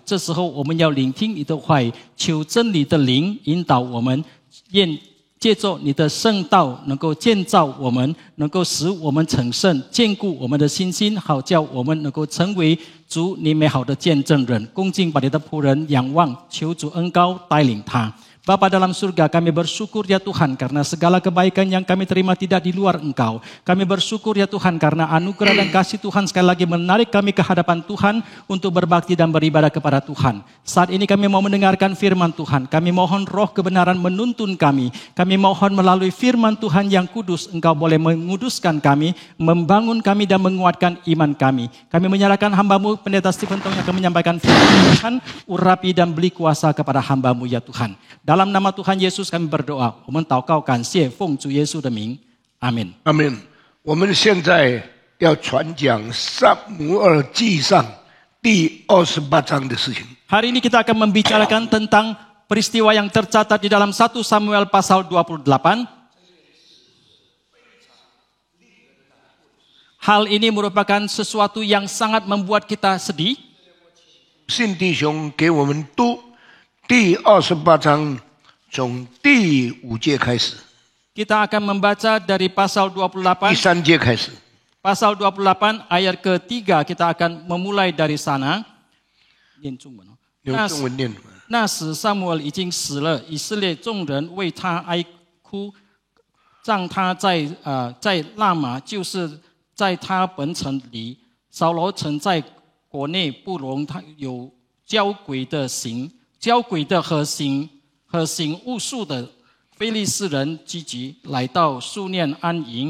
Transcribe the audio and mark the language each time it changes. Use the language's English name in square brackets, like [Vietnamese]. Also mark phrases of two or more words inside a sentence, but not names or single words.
[Chinese] 这时候我们要聆听你的话语，求真理的灵引导我们，愿借着你的圣道能够建造我们，能够使我们成圣，坚固我们的信心，好叫我们能够成为主你美好的见证人。恭敬把你的仆人仰望，求主恩膏带领他。 [Indonesian] Bapa dalam surga, kami bersyukur ya Tuhan karena segala kebaikan yang kami terima tidak di luar Engkau. Kami bersyukur ya Tuhan karena anugerah dan kasih Tuhan sekali lagi menarik kami ke hadapan Tuhan untuk berbakti dan beribadah kepada Tuhan. Saat ini kami mau mendengarkan firman Tuhan. Kami mohon roh kebenaran menuntun kami. Kami mohon melalui firman Tuhan yang kudus, Engkau boleh menguduskan kami, membangun kami dan menguatkan iman kami. Kami menyerahkan hamba-Mu, Pendeta Stephen Tong yang akan menyampaikan firman Tuhan, urapi dan beri kuasa kepada hamba-Mu ya Tuhan. Dalam nama Tuhan Yesus kami berdoa， [Chinese] 我们祷告感谢，奉主耶稣的名，阿门。阿门。我们现在要传讲撒母耳记上第28章的事情。 [Indonesian] Hari ini kita akan membicarakan tentang peristiwa yang tercatat di dalam 1 Samuel pasal 28. Hal ini merupakan sesuatu yang sangat membuat kita sedih. [Chinese] 信弟兄给我们读第28章从第5节开始。 [Indonesian] Kita akan membaca dari pasal 28. [Chinese] 第3节开始。 [Indonesian] Pasal 28 ayat ke-3 kita akan memulai dari sana. [Chinese] 念中文哦。用中文念。那时撒母耳已经死了，以色列众人为他哀哭，葬他在拉玛，就是在他本城里。扫罗曾在国内不容他有交鬼的和行巫术的非利士人聚集，来到苏念安营。